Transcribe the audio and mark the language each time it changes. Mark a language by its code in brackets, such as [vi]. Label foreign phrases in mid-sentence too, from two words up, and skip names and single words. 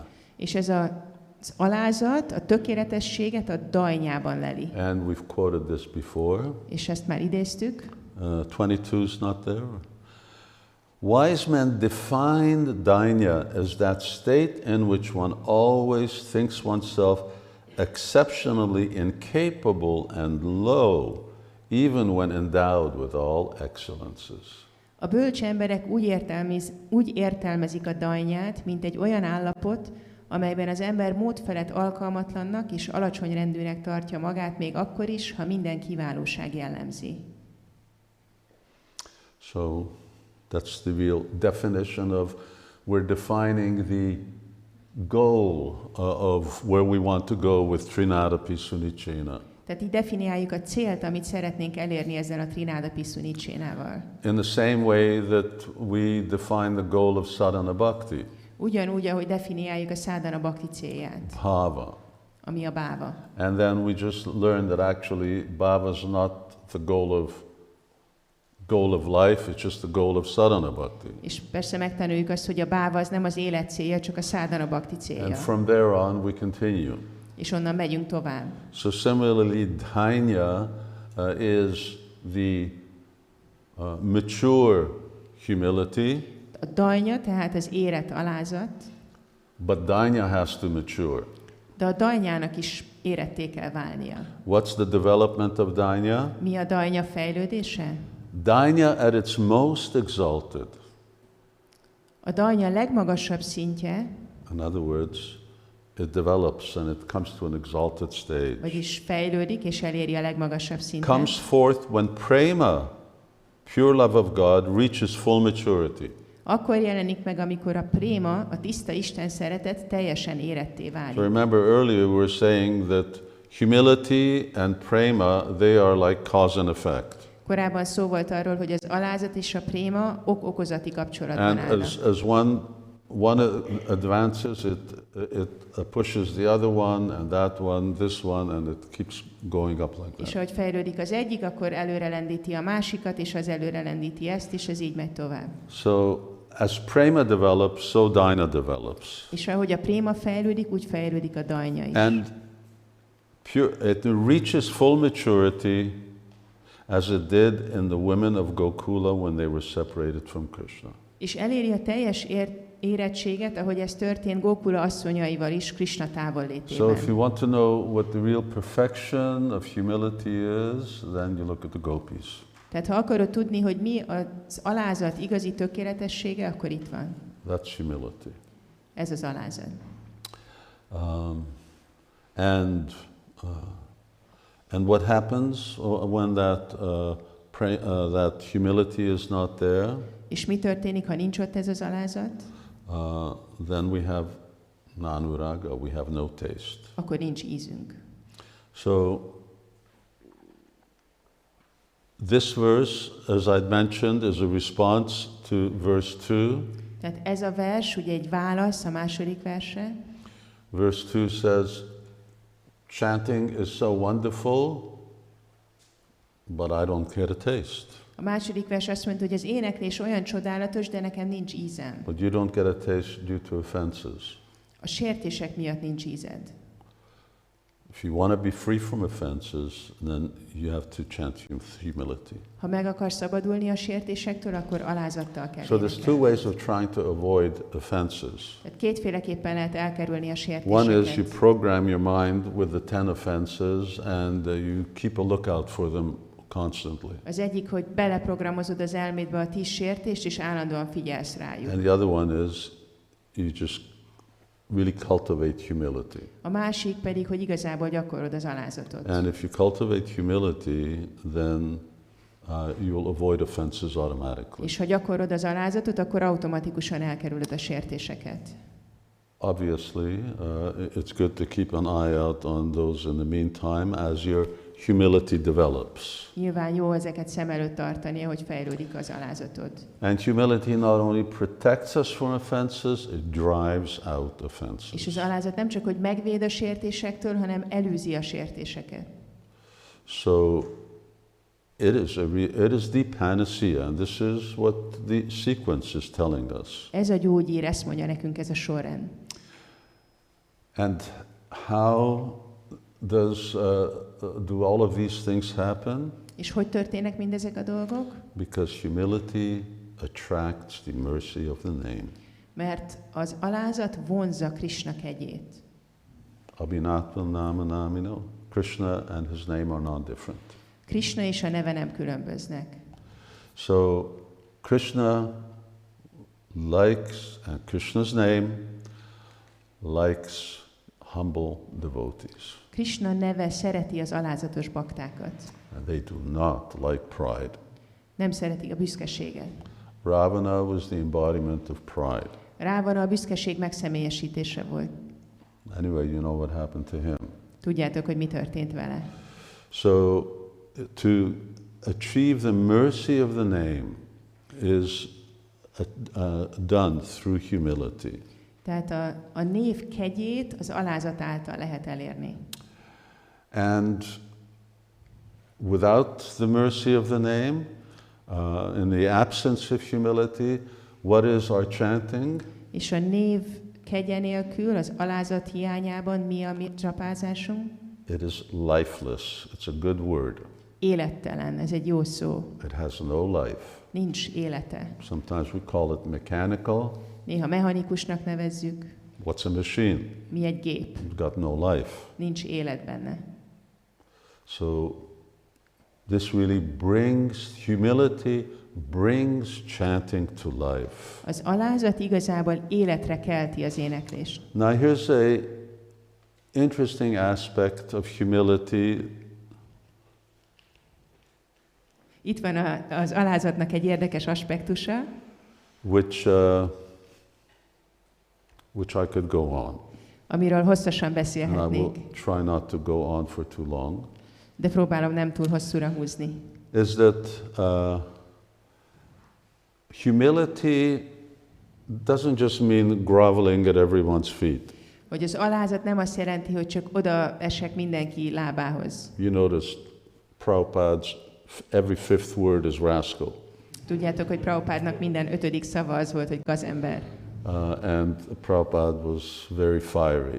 [hu] És ez az alázat, a tökéletességet a dajnyában leli. [en] And we've quoted this before. [hu] És ezt már idéztük. [en] 22 is not there. Wise men defined dainya as that state in which one always thinks oneself exceptionally incapable and low, even when endowed with all excellences. [hu] A bölcs emberek úgy értelmezik a dajnyát, mint egy olyan állapot, amelyben az ember mód felett alkalmatlannak és alacsony rendűnek tartja magát, még akkor is, ha minden kiválóság jellemzi. [en] So that's the real definition of, we're defining the goal of where we want to go with Trinadapi Sunicena. [hu] Tehát így definiáljuk a célt, amit szeretnénk elérni ezzel a Trinadapi Sunicénával. [en] In the same way that we define the goal of [sa] sadhana bhakti. [hu] Ugyanúgy, ahogy definiáljuk a [sa] sadhana bhakti [hu] célját. [en] Bhava. [hu] Ami a bhava. [en] And then we just learned that actually bhava is not the goal of life, it's just the goal of [sa] sadhana bhakti. [hu] És persze megtanuljuk azt, hogy a bhava az nem az élet célja, csak a [sa] sadhana bhakti [hu] célja. [en] And from there on we continue. [hu] És onnan megyünk tovább. [en] So similarly, dainya is the mature humility. [hu] A dajnya, tehát az érett alázat. [en] But dainya has to mature. [hu] De a dajnyának is éretté kell válnia. [en] What's the development of dainya? [hu] Mi a dajnya fejlődése? [en] Dainya at its most exalted. [hu] A dajnya legmagasabb szintje, [en] In other words, it develops and it comes to an exalted stage. [hu] Vagyis fejlődik és eléri a legmagasabb szintet. [en] Comes forth when prema, pure love of God, reaches full maturity. [hu] Akkor jelenik meg, amikor a préma, a tiszta Isten szeretet teljesen éretté válik. [en] So remember earlier we were saying that humility and prema, they are like cause and effect. [hu] Korábban szó volt arról, hogy az alázat és a préma ok-okozati kapcsolatban állnak. [en] And as one advances, it pushes the other one, and that one, this one, and it keeps going up like that. [hu] És ahogy fejlődik az egyik, akkor előre lendíti a másikat, és az előre lendíti ezt, és ez így megy tovább. [en] So as prema develops, so dhyana develops. [hu] És ahogy a préma fejlődik, úgy fejlődik a dajnya is. [en] And it reaches full maturity as it did in the women of Gokula when they were separated from Krishna. [hu] És eléri a teljes érettséget, ahogy ez történt Gokula asszonyaival is, Krishna távollétében. [en] So if you want to know what the real perfection of humility is, then you look at the gopis. [hu] Tehát ha akarod tudni, hogy mi az alázat igazi tökéletessége, akkor itt van. [en] That's humility. [hu] Ez az alázat. [en] And what happens when that humility is not there? [hu] És mi történik, ha nincs ott ez az alázat? [en] Then we have nanuraga, we have no taste. [hu] Akkor nincs ízünk. [en] So this verse, as I'd mentioned, is a response to verse 2. [hu] Tehát ez a vers ugye egy válasz a második versre. [en] Verse 2 says, chanting is so wonderful, but I don't get a taste. [hu] A második vers azt mondta, hogy az éneklés olyan csodálatos, de nekem nincs ízem. [en] But you don't get a taste due to offenses. [hu] A sértések miatt nincs ízed. [en] If you want to be free from offenses, then you have to chant humility. [hu] Ha meg akarsz szabadulni a sértésektől, akkor alázattal kell [en] So there's [hu] énekelni. [en] two ways of trying to avoid offenses. [hu] Tehát kétféleképpen lehet elkerülni a [en] One is you [hu] sértéseket. [en] program your mind with the 10 offenses and you keep a lookout for them constantly. [hu] Az egyik, hogy beleprogramozod az elmédbe a 10 sértést, és állandóan figyelsz rájuk. [en] And the other one is you just really cultivate humility. [hu] A másik pedig, hogy igazából gyakorolod az alázatot. [en] And if you cultivate humility, then you will avoid offenses automatically. [hu] És ha gyakorolod az alázatot, akkor automatikusan elkerülöd a sértéseket. [en] Obviously, it's good to keep an eye out on those in the meantime as your humility develops. [hu] Nyilván jó ezeket szem előtt tartani, hogy fejlődik az alázatod. [en] And humility not only protects us from offenses, it drives out offenses. [hu] És az alázat nem csak, hogy megvéd a sértésektől, hanem elűzi a sértéseket. [en] So it is the panacea, and this is what the sequence is telling us. [hu] Ez a gyógyír, ezt mondja nekünk ez a sorrend. [en] And how do all of these things happen? [hu] És hogy történnek mindezek a dolgok? [en] Because humility attracts the mercy of the name. [hu] Mert az alázat vonzza Krishna kegyét. [sa] Abhinatva nama namino. [en] Krishna and his name are not different. [hu] Krishna és a neve nem különböznek. [en] So Krishna likes, and Krishna's name likes humble devotees. [hu] Krishna neve szereti az alázatos baktákat. [en] And they do not like pride. [hu] Nem szereti a büszkeséget. [en] Ravana was the embodiment of pride. [hu] Rávana a büszkeség megszemélyesítése volt. [en] Anyway, you know what happened to him. [hu] Tudjátok, hogy mi történt vele. [en] So to achieve the mercy of the name is done through humility. [hu] Tehát a név kegyét az alázat által lehet elérni. [en] And without the mercy of the name, in the absence of humility, what is our chanting? [hu] És a név kegye nélkül, az alázat hiányában mi a mi csapázásunk? [en] It is lifeless. It's a good word. [hu] Élettelen, ez egy jó szó. [en] It has no life. [hu] Nincs élete. [en] Sometimes we call it mechanical. [hu] Néha mechanikusnak nevezzük. [en] What's a machine? [hu] Mi egy gép. [en] It's got no life. [hu] Nincs élet benne. [en] So this really brings humility, brings chanting to life. [hu] Az alázat igazából életre kelti az éneklést. [en] Now here's interesting aspect of humility. [hu] Itt van az alázatnak egy érdekes aspektusa, [en] which I could go on. [hu] Amiről hosszasan [en] And I will [hu] beszélhetnék, [en] try not to go on for too long. [hu] de próbálom nem túl hosszúra húzni. [en] Is that humility doesn't just mean groveling at everyone's feet. [hu] Hogy az alázat nem azt jelenti, hogy csak oda esek mindenki lábához. [en] You notice Prabhupada's every fifth word is rascal. [hu] Tudjátok, hogy Prabhupádnak minden 5. szava az volt, hogy gazember. [en] And Prabhupada was very fiery.